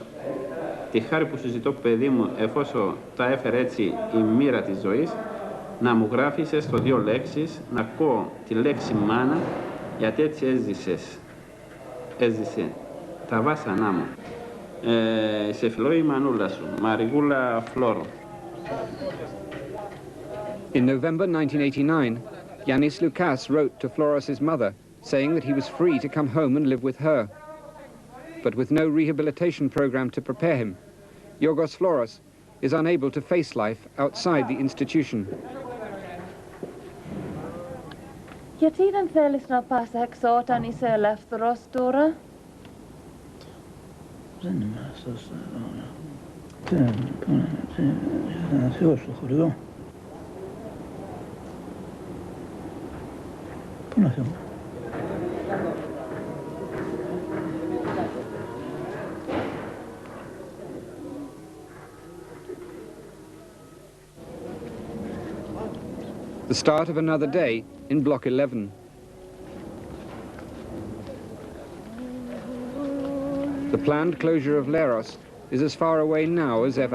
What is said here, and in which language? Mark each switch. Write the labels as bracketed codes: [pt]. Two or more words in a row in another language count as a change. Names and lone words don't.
[el] Τη χάρη που σου ζητώ, παιδί μου, εφόσον τα έφερε έτσι η μοίρα της ζωής, να μου γράφεις στο 2 λέξεις, να ακούω τη λέξη μάνα, γιατί έτσι έζησε τα βάσανά μου. Σε φιλώ η μανούλα σου, Μαριγούλα Φλόρο». [en] In November 1989, Yanis Loukas wrote to Floros's mother saying that he was free to come home and live with her. But with no rehabilitation program to prepare him, Yorgos Floros is unable to face life outside the institution. [el] Γιατί δεν θέλεις να πας έξω όταν είσαι ελεύθερος τώρα? Δεν είμαι αυτός. Να φύγω στο χωριό. Πού να φύγω? [en] The start of another day in Block 11. The planned closure of Leros is as far away now as ever.